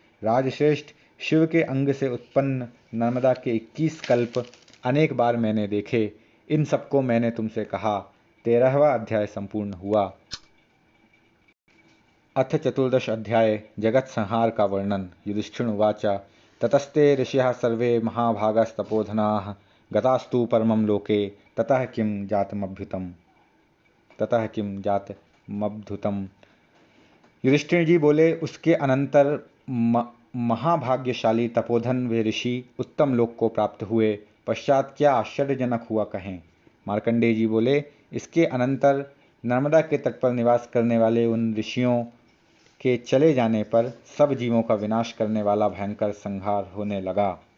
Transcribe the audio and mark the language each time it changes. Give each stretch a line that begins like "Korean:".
Hindi: राजश्रेष्ठ, शिव के अंग से उत्पन्न नर्मदा के 21 कल्प अनेक बार मैंने देखे। इन सबको मैंने तुमसे कहा। 13वां अध्याय संपूर्ण हुआ। अथ 14 अध्याय जगत संहार का वर्णन।
Sanskrit: युधिष्ठिर उवाच ततस्ते ऋषयः सर्वे महाभागस्तपोधनाः गतास्तु परमं लोके ततः किं जातमभ्युतम्।
Hindi: युधिष्ठिर जी बोले, उसके अनंतर महाभाग्यशाली तपोधन वे ऋषि उत्तम लोक को प्राप्त हुए। पश्चात क्या आश्चर्यजनक हुआ कहें। मार्कंडेय जी बोले, इसके अनंतर नर्मदा के तट पर निवास करने वाले उन ऋषियों के चले जाने पर सब जीवों का विनाश करने वाला भयंकर संहार होने लगा।